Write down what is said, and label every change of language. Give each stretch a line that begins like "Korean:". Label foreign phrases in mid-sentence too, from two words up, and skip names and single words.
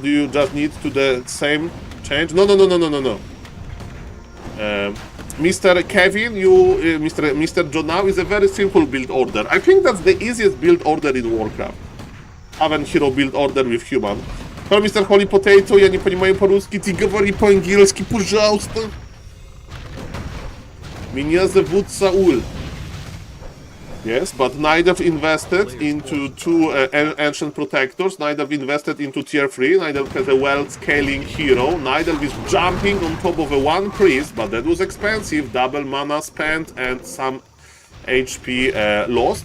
English: Do you just need to the same change? No. Mr. Kevin, Mr. John now is a very simple build order. I think that's the easiest build order in Warcraft. Haven hero build order with human. Hello, Mr. Holy Potato,
Russian: я не понимаю по-русски, ты говори по-английски, пожалуйста. Меня зовут Saul.
English: Yes, but Nidelf invested into 2 Ancient Protectors. Nidelf invested into tier 3. Nidelf has a well-scaling hero. Nidelf is jumping on top of a 1 priest, but that was expensive. Double mana spent and some HP lost.